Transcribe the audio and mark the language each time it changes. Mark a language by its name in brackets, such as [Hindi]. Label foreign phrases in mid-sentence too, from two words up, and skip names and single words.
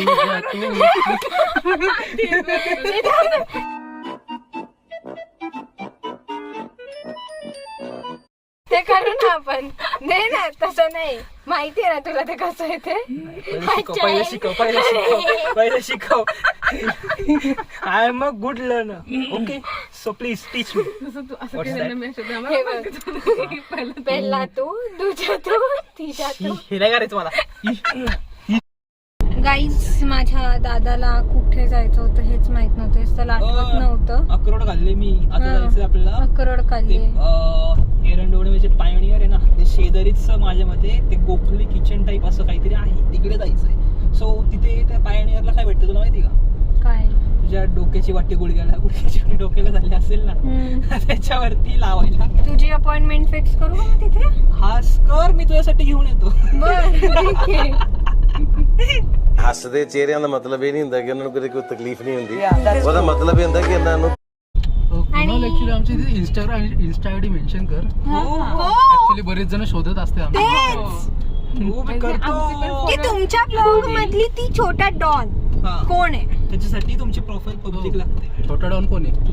[Marathi] दुसरा तू. ते करू ना आपण. नाही ना तसं नाही. माहिती आहे ना तुला ते कसं आहे ते. पहिले शिकव. [English] I am a good learner. OK so please teach me. [Marathi] हे बघ. पहिला तू, दुसरा तू, तिसरा तू. हे नाही करायचं मला. गाईज माझ्या दादाला कुठे जायचं होतं हेच माहित नव्हतं. त्याला आठवत नव्हतं. अक्रोड घालले मी. आता जायचं आपल्याला अक्रोड खाल्ली. एरंडोळे म्हणजे पायोनियर आहे ना, ते शेजारीच माझ्या मते ते गोखले किचन टाईप असं काहीतरी आहे. तिकडे जायचंय. सो तिथे त्या पायोनियरला काय भेटतं तुला माहिती का? काय तुझ्या डोक्याची वाटी गुडघ्याची डोक्याला झाली असेल ना, त्याच्यावरती लावायला. तुझी [English] appointment fix [Marathi] करू का मग तिथे? हा कर, मी तुझ्यासाठी घेऊन येतो. [Punjabi] ਹੱਸਦੇ ਚਿਹਰਿਆਂ ਦਾ ਮਤਲਬ ਇਹ ਨਹੀਂ ਹੁੰਦਾ ਕਿ ਉਹਨਾਂ ਨੂੰ ਕਦੇ ਕੋਈ ਤਕਲੀਫ ਨਹੀਂ ਹੁੰਦੀ ਉਹਦਾ ਮਤਲਬ ਇਹ ਹੁੰਦਾ ਕਿ ਇਹਨਾਂ ਨੂੰ [Marathi] कुणाल ऍक्च्युली आमच्या इथे [English] insta ID mention [Marathi] कर. ऍक्च्युली बरेच जण शोधत असते आम्हाला. हो, मी करतो. ती तुमच्या ब्लॉग मधली ती छोटा डॉन हा. कोण आहे? त्याच्यासाठी तुमची [English] profile public [Marathi] लागते. छोटा डॉन कोण आहे?